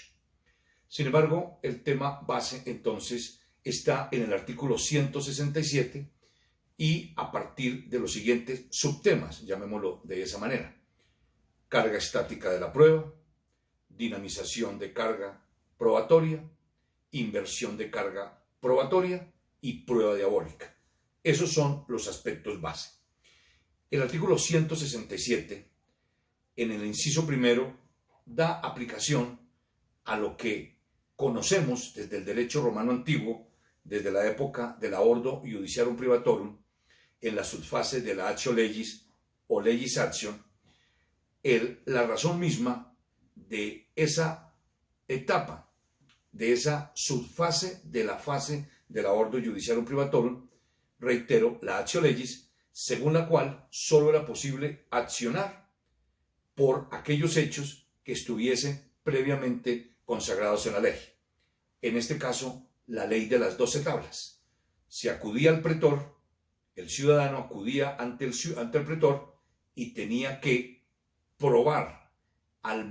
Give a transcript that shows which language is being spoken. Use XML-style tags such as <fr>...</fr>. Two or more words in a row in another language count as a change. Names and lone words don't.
<es>Sin embargo, el tema base entonces está en el artículo 167 y a partir de los siguientes subtemas, llamémoslo de esa manera: carga estática de la prueba, dinamización de carga probatoria, inversión de carga probatoria y prueba diabólica. Esos son los aspectos base. El artículo 167, en el inciso primero, da aplicación a lo que conocemos desde el derecho romano antiguo, desde la época del</es> <la>Ordo Iudiciarum Privatorum,</la> <es>en la subfase de la</es> <la>actio legis</la> <es>o</es> <la>legis actio,</la> <es>la razón misma de esa etapa, de esa subfase de la fase de la</es> <la>Ordo Iudiciarum Privatorum,</la> <es>reitero, la</es> <la>actio legis,</la> <es>según la cual solo era posible accionar por aquellos hechos que estuviesen previamente consagrados en la ley. En este caso, la ley de las 12 tablas. Se acudía al pretor, el ciudadano acudía ante el pretor y tenía que probar al</es>